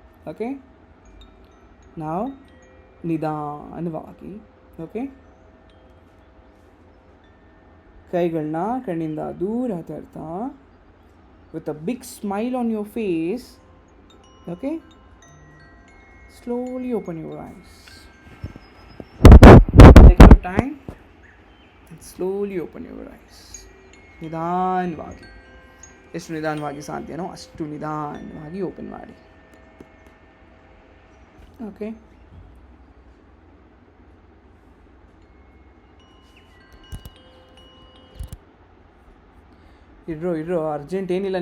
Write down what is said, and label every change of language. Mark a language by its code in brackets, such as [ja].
[en] okay, [kn] ನಾವು ನಿಧಾನವಾಗಿ, [en] okay, [kn] ಕೈಗಳನ್ನ ಕಣ್ಣಿಂದ ದೂರ ತರ್ತಾ [en] With a big smile on your face, okay, slowly open your eyes. Take your time and slowly open your eyes. [kn] ನಿಧಾನವಾಗಿ, ಎಷ್ಟು ನಿಧಾನವಾಗಿ ಸಾಧ್ಯನೋ ಅಷ್ಟು ನಿಧಾನವಾಗಿ ಓಪನ್ ಮಾಡಿ. ಓಕೆ, ಇರೋ ಅರ್ಜೆಂಟ್ ಏನಿಲ್ಲ.